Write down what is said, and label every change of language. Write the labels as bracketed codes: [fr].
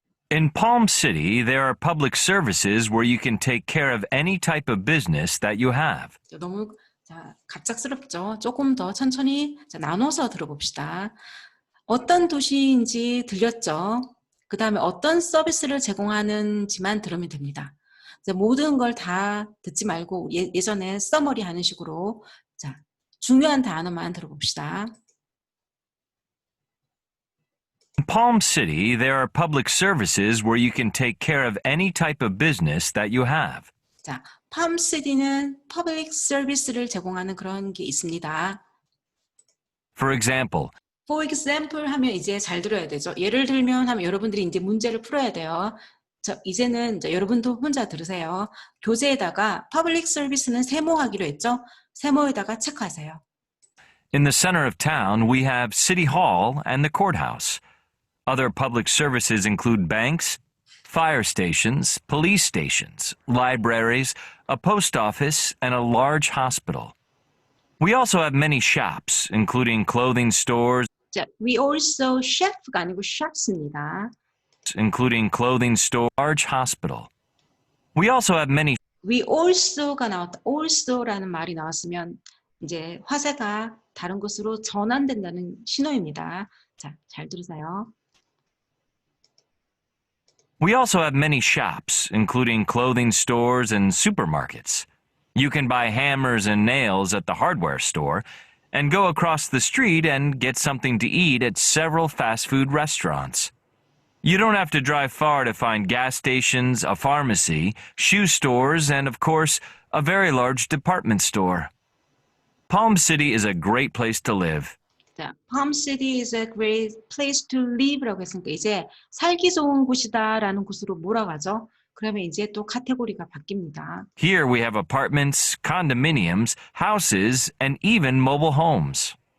[en] In Palm City, there are public services where you can take care of any type of business that you have. [ko] 너무 갑작스럽죠? 조금 더 천천히 나눠서 들어봅시다. 어떤 도시인지 들렸죠? 그 다음에 어떤 서비스를 제공하는지만 들으면 됩니다. 모든 걸 다 듣지 말고 예전에 서머리 하는 식으로 중요한 단어만 들어봅시다. [en] In Palm City, there are public services where you can take care of any type of business that you have. [ko] 자, 팜시티는 퍼블릭 서비스를 제공하는 그런 게 있습니다. [en] For example, [ko] 하면 이제 잘 들어야 되죠. 예를 들면 하면 여러분들이 이제 문제를 풀어야 돼요. 이제는 여러분도 혼자 들으세요. 교재에다가 퍼블릭 서비스는 세모하기로 했죠. 세모에다가 체크하세요. [en] in the center of town, we have City Hall and the courthouse. Other public services include banks, fire stations, police stations, libraries, a post office, and a large hospital. We also have many shops, including clothing stores, [ko] 자, [en] we also chef [ko] 가 아니고 shops입니다. [en] including clothing store, large hospital. We also have many we also [ko] 가 나왔다. also라는 말이 나왔으면 이제 화세가 다른 곳으로 전환된다는 신호입니다. 자, 잘 들으세요. [en] We also have many shops, including clothing stores and supermarkets. You can buy hammers and nails at the hardware store and go across the street and get something to eat at several fast food restaurants. You don't have to drive far to find gas stations, a pharmacy, shoe stores, and of course, a very large department store. Palm City is a great place to live. [ko] 자, [en] Palm City is a great place to live [ko] 라고 했으니까 이제 살기 좋은 곳이다라는 곳으로 몰아가죠. 그러면 이제 또 카테고리가 바뀝니다. [en] Here we have apartments, condominiums, houses, and even mobile homes.